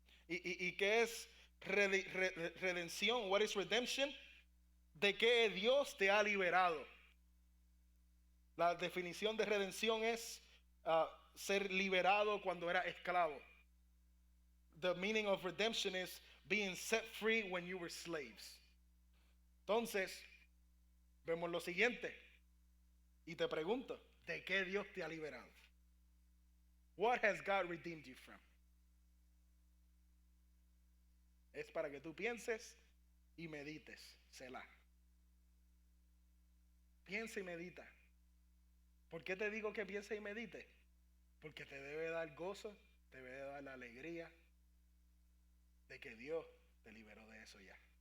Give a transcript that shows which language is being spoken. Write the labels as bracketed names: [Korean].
[Spanish] ¿Y qué es redención? [English] What is redemption? [Spanish] ¿De qué Dios te ha liberado? La definición de redención es ser liberado cuando era esclavo. [English] the meaning of redemption is being set free when you were slaves. [Spanish] Entonces, vemos lo siguiente. Y te pregunto, ¿de qué Dios te ha liberado? [English] What has God redeemed you from? [Spanish] Es para que tú pienses y medites. Selah. Piensa y medita. ¿Por qué te digo que piense y medite? Porque te debe dar gozo, te debe dar la alegría de que Dios te liberó de eso ya.